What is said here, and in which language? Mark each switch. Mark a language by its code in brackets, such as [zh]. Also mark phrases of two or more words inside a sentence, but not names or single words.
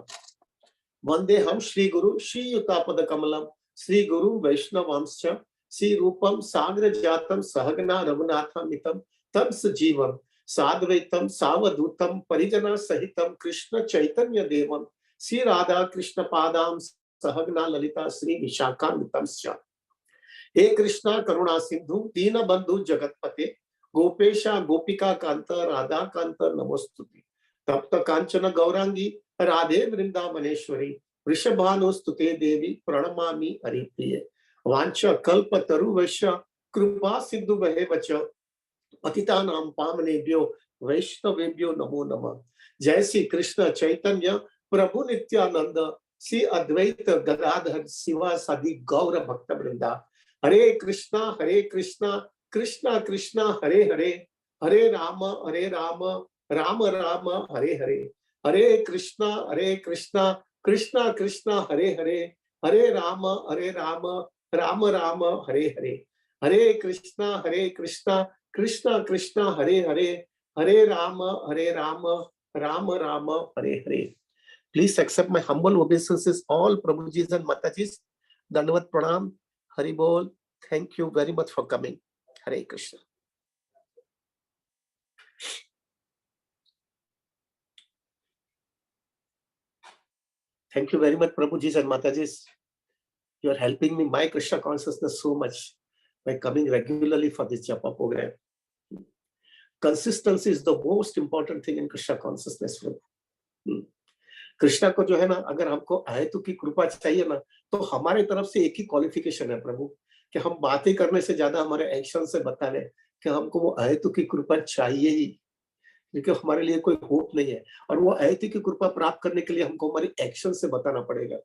[sa] वन्देऽहं श्रीगुरु श्रीयुतापदकमलं श्री गुरु वैष्णवांश्च श्री रूपं साग्रजातं सहगना रघुनाथान्वितं तं सजीवं साद्वैतं सावधूतं परिजना सहितं कृष्ण चैतन्य देवं श्री राधा कृष्ण पादां सहगना ललिता श्री विशाखान्वितंश्च। हे कृष्णा करुणा सिंधु दीन बंधु जगतपते गोपेशा गोपिका कांत राधा कांत नमोस्तुते। तप्त कांचन गौरांगी राधे वृंदावनेश्वरी वृषभानुस्तुते देवी प्रणमामि हरिप्रिये। वांछ कल्प तरुवश्य कृपा सिंधु वच पतितानां पावनेभ्यो वैष्णवेभ्यो नमो नमः। जय श्री कृष्ण चैतन्य प्रभु नित्यानंद श्री अद्वैत गदाधर शिवा सदी गौर भक्त वृंदा। हरे कृष्णा कृष्णा कृष्णा हरे हरे, हरे राम राम राम हरे हरे। हरे कृष्णा कृष्णा कृष्णा हरे हरे, हरे राम राम राम हरे हरे। हरे कृष्णा कृष्णा कृष्णा हरे हरे, हरे राम राम राम हरे हरे। [en] Please accept my humble obeisances, all Prabhujis and Matajis. [hi] दंडवत प्रणाम, हरि बोल. [en] Thank you very much for coming. Hare Krishna. Thank you very much, Prabhujis and Matajis. You are helping me, my Krishna consciousness, so much by coming regularly for this Japa program. Consistency is the most important thing in Krishna consciousness. [hi] कृष्णा को जो है ना, अगर हमको अहेतु की कृपा चाहिए ना, तो हमारे तरफ से एक ही क्वालिफिकेशन है प्रभु, कि हम बातें करने से ज्यादा हमारे एक्शन से बता रहे कि हमको वो अहेतु की कृपा चाहिए ही, क्योंकि हमारे लिए कोई होप नहीं है। और वो अहेतु की कृपा प्राप्त करने के लिए हमको हमारी एक्शन से बताना पड़ेगा।